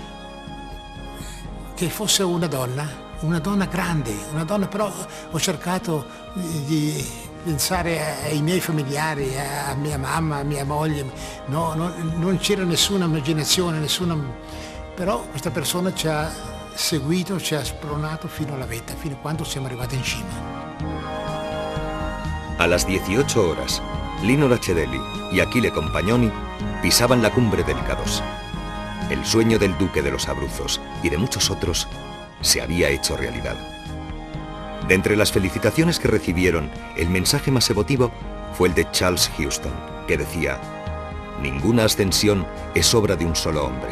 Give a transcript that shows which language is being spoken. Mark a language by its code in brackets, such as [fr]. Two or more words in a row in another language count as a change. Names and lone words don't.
[it] che fosse una donna grande, una donna, però ho cercato di pensare ai miei familiari, a mia mamma, a mia moglie, no, non c'era nessuna immaginazione, però questa persona ci ha seguito, ci ha spronato fino alla vetta, fino a quando siamo arrivati in cima. [es] A las 18 horas, Lino Lacedelli y Achille Compagnoni pisaban la cumbre del K2. El sueño del duque de los Abruzos y de muchos otros se había hecho realidad. De entre las felicitaciones que recibieron, el mensaje más emotivo fue el de Charles Houston, que decía: ninguna ascensión es obra de un solo hombre.